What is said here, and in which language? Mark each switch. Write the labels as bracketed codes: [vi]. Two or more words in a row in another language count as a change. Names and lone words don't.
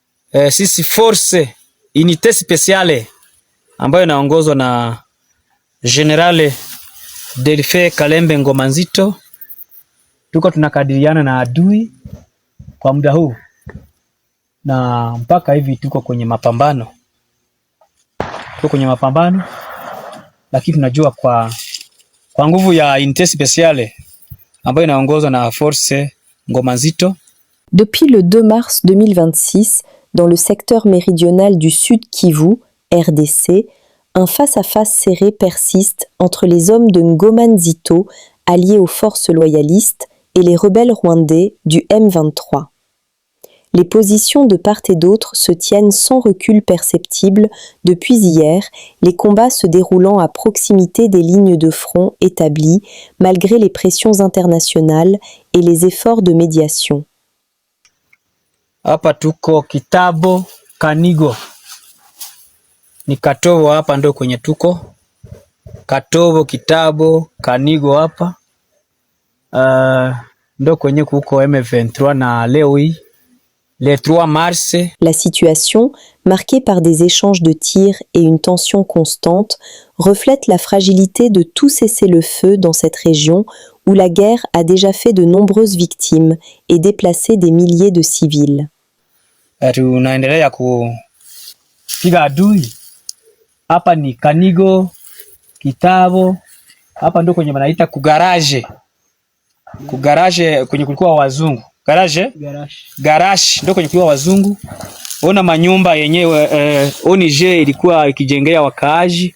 [sw] sisi [fr] force unité spéciale [sw] ambayo inaongozwa na General Delphin Kalembe Ngoma Nzito, tuko tunakadiriana na adui kwa muda huu na mpaka hivi tuko kwenye mapambano. Lakini tunajua kwa nguvu ya [fr] unité spéciale [sw] ambayo inaongozwa na force Ngoma Nzito. [fr] Depuis le 2 mars 2026, dans le secteur méridional du Sud Kivu, RDC, un face-à-face serré persiste entre les hommes de Ngoma Nzito, alliés aux forces loyalistes, et les rebelles rwandais du M23. Les positions de part et d'autre se tiennent sans recul perceptible depuis hier, les combats se déroulant à proximité des lignes de front établies, malgré les pressions internationales et les efforts de médiation. [sw] Hapa tuko Kitabo Kanigo, ni Katobo hapa ndo kwenye tuko Katobo Kitabo Kanigo hapa ndo kwenye kuko M23 na leo hii [fr] le 3 mars. La situation, marquée par des échanges de tirs et une tension constante, reflète la fragilité de tout cessez-le-feu dans cette région où la guerre a déjà fait de nombreuses victimes et déplacé des milliers de civils. [sw] Tunaendelea kupiga adui. Hapa ni Kanigo, Kitabo. Hapa ndo kwenye wanaita kugaraje. Kugaraje kwenye kulikuwa wazungu. Garage ndo kwenye kulikuwa wazungu. Ona manyumba yenyewe ONG ilikuwa ikijengea wakaaji.